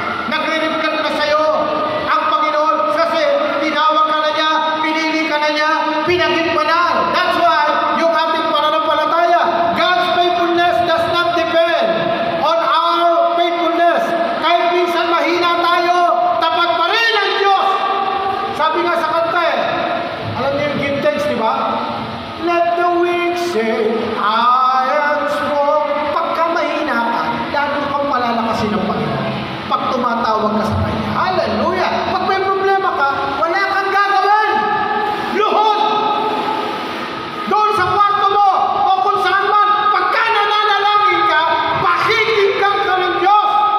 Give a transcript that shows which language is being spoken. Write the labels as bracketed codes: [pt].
[tl] Nagre-reflect na sa'yo ang Panginoon kasi tinawag ka na niya, pinili ka na niya, pinaging banal. [en] That's why [tl] yung ating pananampalataya, [en] God's faithfulness does not depend on our faithfulness. [tl] Kahit minsan mahina tayo, tapat pa rin ang Diyos. Sabi nga sa kanta eh, alam niyo yung give thanks, di ba? [en] Let the weak say, I am strong. [tl] Pagka mahina ka, lalo kang malalakasin ng Panginoon. Pag tumatawag ka sa Kanya. Hallelujah! Pag may problema ka, wala kang gagawin. Luhod! Doon sa kwarto mo, o kung saan man, pagka nananalangin ka, pakikinggan ka ng Diyos.